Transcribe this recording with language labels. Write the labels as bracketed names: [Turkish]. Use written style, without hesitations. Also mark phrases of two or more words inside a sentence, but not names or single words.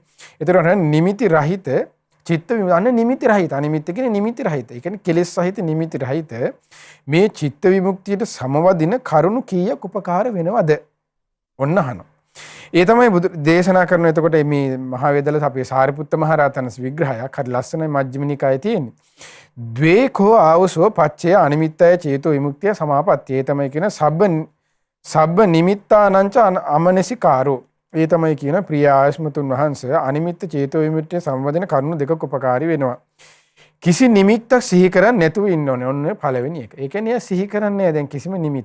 [Sinhala] ඒතර නිමිති රහිත චිත්ත විමුක්තිය නිමිති රහිත අනිමිත්‍ය කියන්නේ නිමිති රහිත. ඒ කියන්නේ කෙලෙස් සහිත නිමිති රහිත මේ චිත්ත විමුක්තියට සමවදින කරුණු කීයක් උපකාර වෙනවද? ඔන්න අහනවා. ඒ තමයි බුදු දේශනා කරන. එතකොට මේ මහා වේදල අපේ සාරිපුත්ත මහ රහතන්ස් විග්‍රහයක් හරි ලස්සනයි මජ්ක්‍ධිම නිකායේ තියෙන්නේ. [Pali] ද්වේකෝ ආවසෝ පච්චය අනිමිත්තය චේතෝ විමුක්තිය සමාපත්තිය. [Sinhala] ඒ තමයි කියන [Pali] සබ්බ නිමිත්තානංච අමනසිකාරෝ. [Sinhala] ඒ තමයි කියන ප්‍රිය ආයස්මතුන් වහන්සේ අනිමිත්ත චේතෝ විමුක්තිය සම්වදින කරුණු දෙකක් උපකාරී වෙනවා. කිසි නිමිත්තක් සිහි කරන්නේ නැතුව ඉන්න ඕනේ. ඔන්න පළවෙනි එක. ඒ කියන්නේ සිහි කරන්නේ දැන් කිසිම නිමිත්තක්.